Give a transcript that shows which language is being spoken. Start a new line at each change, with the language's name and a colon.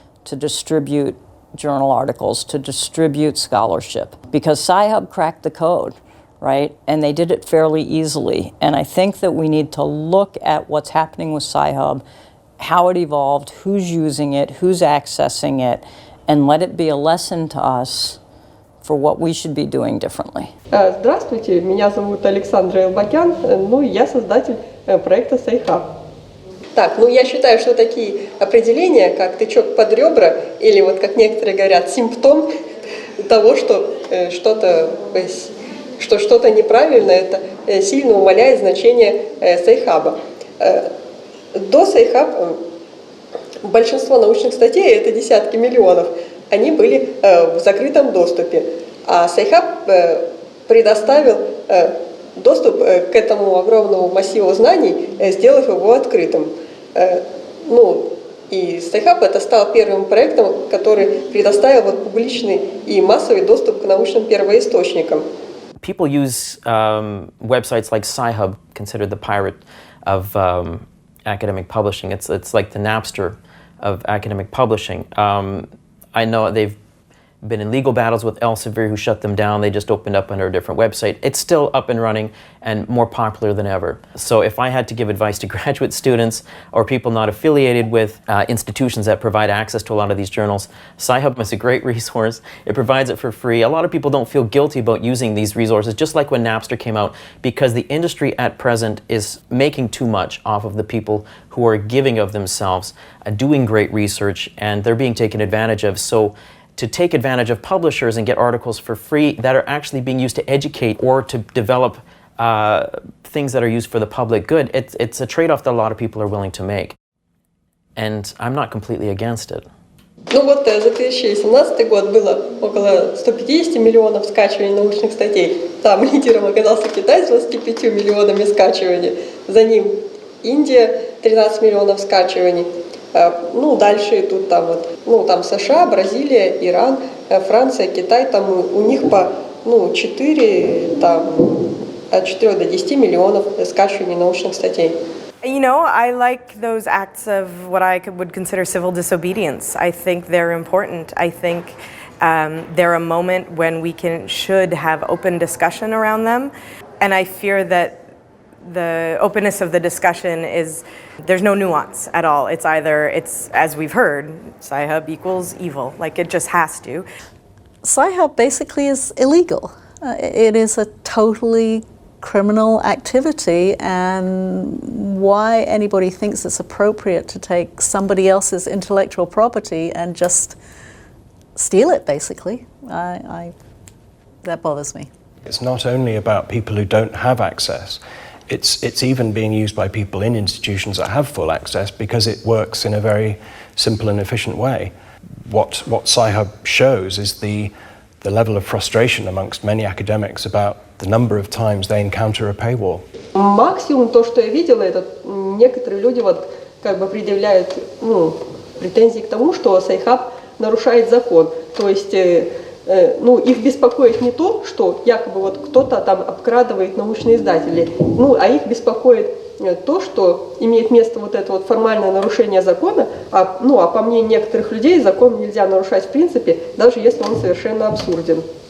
English: to distribute journal articles, to distribute scholarship, because Sci-Hub cracked the code, right? And they did it fairly easily. And I think that we need to look at what's happening with Sci-Hub, how it evolved, who's using it, who's accessing it, and let it be a lesson to us for what we should be doing differently.
Russian: Здравствуйте, меня зовут Александра Элбакян, ну и я создатель проекта Sci-Hub. Так, ну я считаю, что такие определения, как тычок под ребра, или вот как некоторые говорят, симптом того, что что-то неправильно, это сильно умаляет значение Sci-Hub. До Sci-Hub большинство научных статей, это десятки миллионов, они были в закрытом доступе, а Sci-Hub предоставил доступ к этому огромному массиву знаний, сделав его открытым. Ну, и Sci-Hub это стал первым проектом, который предоставил вот публичный и массовый доступ к научным первоисточникам.
English: People use websites like Sci-Hub, considered the pirate of academic publishing. It's like the Napster of academic publishing. I know they've been in legal battles with Elsevier, who shut them down. They just opened up under a different website. It's still up and running and more popular than ever. So if I had to give advice to graduate students or people not affiliated with institutions that provide access to a lot of these journals, Sci-Hub is a great resource. It provides it for free. A lot of people don't feel guilty about using these resources, just like when Napster came out, because the industry at present is making too much off of the people who are giving of themselves, doing great research, and they're being taken advantage of. So to take advantage of publishers and get articles for free that are actually being used to educate or to develop things that are used for the public good, it's a trade-off that a lot of people are willing to make. And I'm not completely against it.
Russian: Ну вот за 2017 год было около 150 миллионов скачиваний научных статей. Там лидером оказался Китай с 25 миллионами скачиваний. За ним Индия 13 миллионов скачиваний. Ну, дальше тут там вот, ну, там США, Бразилия, Иран, Франция, Китай, там у них по, ну, 4, там, от 4 до 10 миллионов скачиваний научных статей.
English: You know, I like those acts of what I would consider civil disobedience. I think they're important. I think they're a moment when we should have open discussion around them. And I fear that the openness of the discussion is, there's no nuance at all. It's either, as we've heard, Sci-Hub equals evil. Like, it just has to. Sci-Hub basically is illegal. It is a totally criminal activity, and why anybody thinks it's appropriate to take somebody else's intellectual property and just steal it, basically, that bothers me. It's not only about people who don't have access. It's even being used by people in institutions that have full access because it works in a very simple and efficient way. What Sci-Hub shows is the level of frustration amongst many academics about the number of times they encounter a paywall.
Russian: Максимум то, что я видела, это некоторые люди вот как бы предъявляют, ну, претензии к тому, что Sci-Hub нарушает закон. То есть ну, их беспокоит не то, что якобы вот кто-то там обкрадывает научные издатели, ну, а их беспокоит то, что имеет место вот это вот формальное нарушение закона, ну, а по мнению некоторых людей закон нельзя нарушать в принципе, даже если он совершенно абсурден.